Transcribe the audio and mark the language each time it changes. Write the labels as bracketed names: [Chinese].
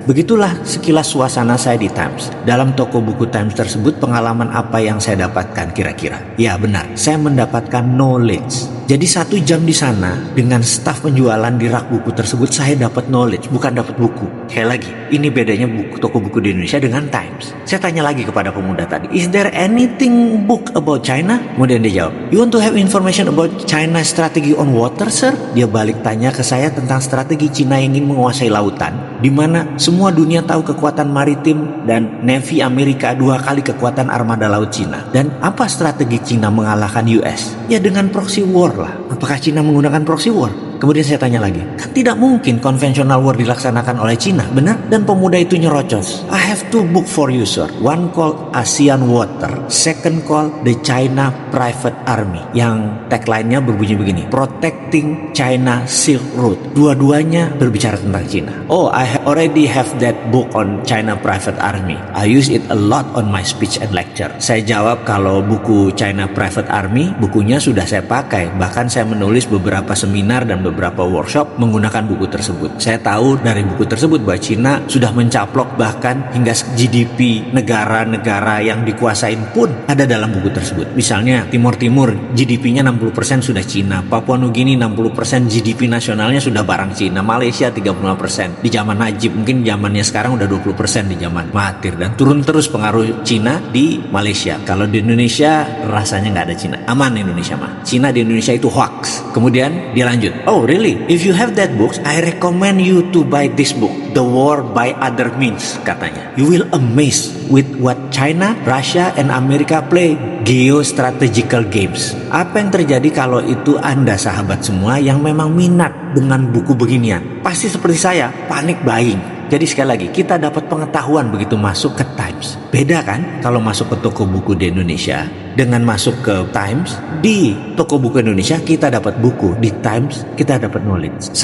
[Indonesian] Begitulah sekilas suasana saya di Times. Dalam toko buku Times tersebut, pengalaman apa yang saya dapatkan kira-kira? Ya benar, saya mendapatkan knowledge. Jadi 1 jam di sana dengan staf penjualan di rak buku tersebut, saya dapat knowledge, bukan dapat buku. Sekali lagi, ini bedanya toko buku di Indonesia dengan Times. Saya tanya lagi kepada pemuda tadi, [English] "Is there anything book about China?" [Indonesian] Kemudian dia jawab, [English] "You want to have information about China strategy on water, sir?" [Indonesian] Dia balik tanya ke saya tentang strategi Cina yang ingin menguasai lautan, di mana semua dunia tahu kekuatan maritim dan Navy Amerika 2 kali kekuatan armada laut Cina. Dan apa strategi Cina mengalahkan US? Ya dengan proxy war lah. Apakah Cina menggunakan proxy war? Kemudian saya tanya lagi, kan tidak mungkin konvensional war dilaksanakan oleh Cina, benar? Dan pemuda itu nyerocos, [English] "I have 2 book for you sir. One called ASEAN Water, second called the China Private Army." [Indonesian] Yang tagline-nya berbunyi begini, [English] "Protecting China Silk Road." [Indonesian] Dua-duanya berbicara tentang Cina. [English] "Oh, I already have that book on China Private Army. I use it a lot on my speech and lecture." [Indonesian] Saya jawab kalau buku China Private Army, bukunya sudah saya pakai. Bahkan saya menulis beberapa seminar dan beberapa workshop menggunakan buku tersebut. Saya tahu dari buku tersebut bahwa Cina sudah mencaplok bahkan hingga GDP negara-negara yang dikuasain pun ada dalam buku tersebut. Misalnya Timur Timur GDP-nya 60% sudah Cina, Papua Nugini 60% GDP nasionalnya sudah barang Cina, Malaysia 35% di zaman Najib, mungkin zamannya sekarang udah 20% di zaman Mahathir, dan turun terus pengaruh Cina di Malaysia. Kalau di Indonesia rasanya nggak ada Cina, aman Indonesia mah. Cina di Indonesia itu hoax. Kemudian dia lanjut, [English] "Oh really? If you have that books, I recommend you to buy this book, The War by Other Means," [Indonesian] katanya. [English] "You will amazed with what China, Russia, and America play geostrategical games." [Indonesian] Apa yang terjadi kalau itu Anda sahabat semua yang memang minat dengan buku beginian? Pasti seperti saya, panik buying. Jadi sekali lagi, kita dapat pengetahuan begitu masuk ke Times. Beda kan kalau masuk ke toko buku di Indonesia dengan masuk ke Times. Di toko buku Indonesia kita dapat buku, di Times kita dapat knowledge.